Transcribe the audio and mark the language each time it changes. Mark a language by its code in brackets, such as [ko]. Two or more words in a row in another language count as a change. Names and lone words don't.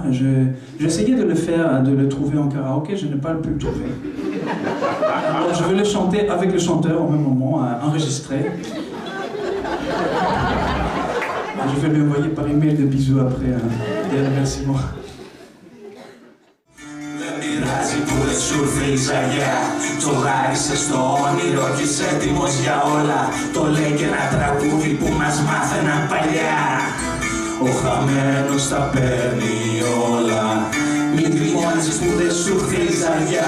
[fr] J'essayais de le faire, de le trouver en karaoké, je n'ai pas pu le trouver. Alors, je vais le chanter avec le chanteur au même moment, enregistré. Je vais lui envoyer par email des bisous après, des remerciements. [el] πειράζει που δεν σου ήρθε η ζαγιά. Τσογάρισε στο όνειρο κι είσαι έτοιμος για όλα. Το λέει και ένα τραγούδι που μας μάθαιναν παλιά. Ο χαμένος τα παίρνει όλα. Μην γκρινιάζεις που δεν σου έρθει η ζαριά.